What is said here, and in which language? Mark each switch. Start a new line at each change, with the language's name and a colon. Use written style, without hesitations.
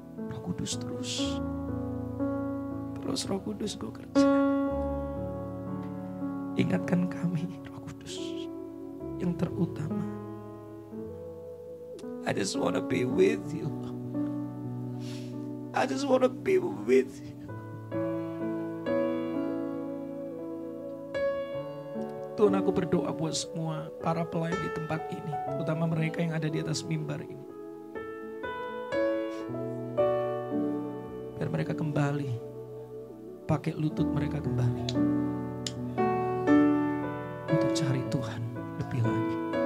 Indonesian: Roh Kudus terus Roh Kudus kau kerja. Ingatkan kami Roh Kudus yang terutama.
English: I just want to be with you. I just want to be with you.
Indonesian: Tuhan, aku berdoa buat semua para pelayan di tempat ini, terutama mereka yang ada di atas mimbar ini. Biar mereka kembali, pakai lutut mereka kembali untuk cari Tuhan lebih lagi.